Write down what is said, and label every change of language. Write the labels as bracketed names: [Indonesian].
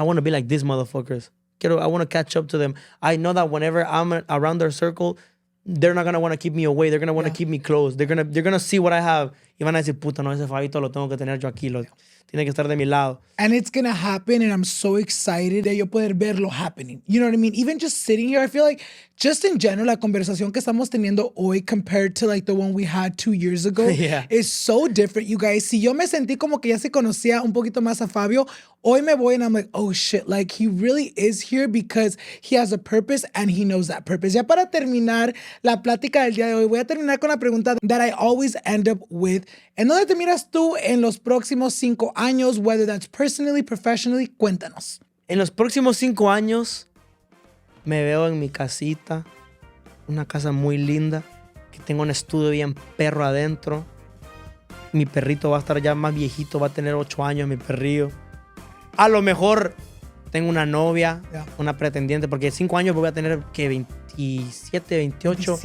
[English] I want to be like these motherfuckers. I want to catch up to them. I know that whenever I'm around their circle, they're not going to want to keep me away. They're going to want to keep me close. They're gonna see what I have. [Spanish] Y van a decir, puta, no, ese Fabito lo tengo que tener yo aquí. Tiene que estar de mi lado. [English] And it's going to happen, and I'm so excited [Spanish] de yo poder verlo [English] happening. You know what I mean? Even just sitting here, I feel like just in general, [Spanish] la conversación que estamos teniendo hoy [English] compared to like the one we had 2 years ago is so different, you guys. [Spanish] Si yo me sentí como que ya se conocía un poquito más a Fabio, hoy me voy [English] and I'm like, oh shit, like he really is here because he has a purpose and he knows that purpose. [Spanish] Ya para terminar la plática del día de hoy, voy a terminar con la pregunta [English] that I always end up with. [Spanish] ¿En dónde te miras tú en los próximos 5 años? [English] Whether that's personally, professionally, cuéntanos. [Spanish] En los próximos 5 años me veo en mi casita, una casa muy linda, que tengo un estudio bien perro adentro. Mi perrito va a estar ya más viejito, va a tener 8 años mi perrillo. A lo mejor tengo una novia, una pretendiente, porque en 5 años voy a tener que 27, 28.